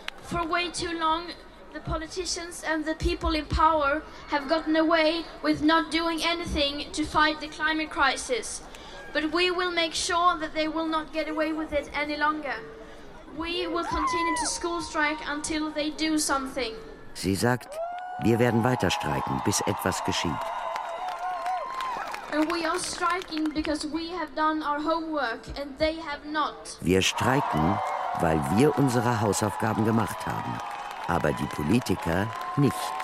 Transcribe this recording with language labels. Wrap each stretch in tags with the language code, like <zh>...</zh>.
<en>For way too long, the politicians and the people in power have gotten away with not doing anything to fight the climate crisis. But we will make sure that they will not get away with it any longer. We will continue to school strike until they do something.</en> <de>Sie sagt, wir werden weiter streiken, bis etwas geschieht.</de> <en>And we are striking because we have done our homework and they have not.</en> <de>Wir streiken, weil wir unsere Hausaufgaben gemacht haben, aber die Politiker nicht.</de>